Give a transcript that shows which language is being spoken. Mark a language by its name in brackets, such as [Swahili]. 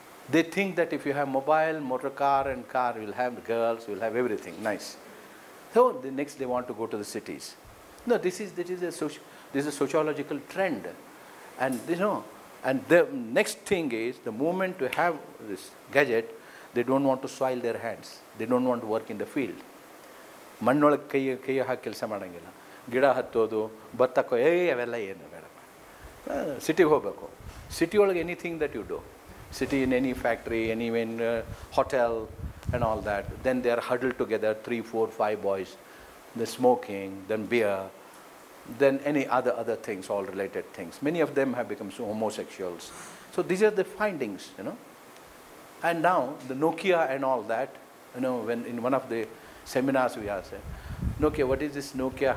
[English] They think that if you have mobile, motor car and car, you'll have girls, you'll have everything, nice. So the next they want to go to the cities. No, this is a sociological trend. And and the next thing is, the moment to have this gadget, they don't want to soil their hands. They don't want to work in the field. [Kannada] ಮಣ್ಣೊಳಗೆ ಕೈ ಹಾಕಿ ಕೆಲಸ ಮಾಡೋಂಗಿಲ್ಲ, ಗಿಡ ಹತ್ತೋದು, ಭತ್ತ ಅವೆಲ್ಲ ಏನು ಬೇಡಪ್ಪ. ಸಿಟಿಗೆ ಹೋಗಬೇಕು. ಸಿಟಿ ಒಳಗೆ [English] Anything that you do, city in any factory, any hotel and all that, then they are huddled together, 3, 4, 5 boys, the smoking, then beer, then any other things, all related things. Many of them have become homosexuals. So these are the findings, And now the Nokia and all that, when in one of the seminars we asked, Nokia, what is this Nokia?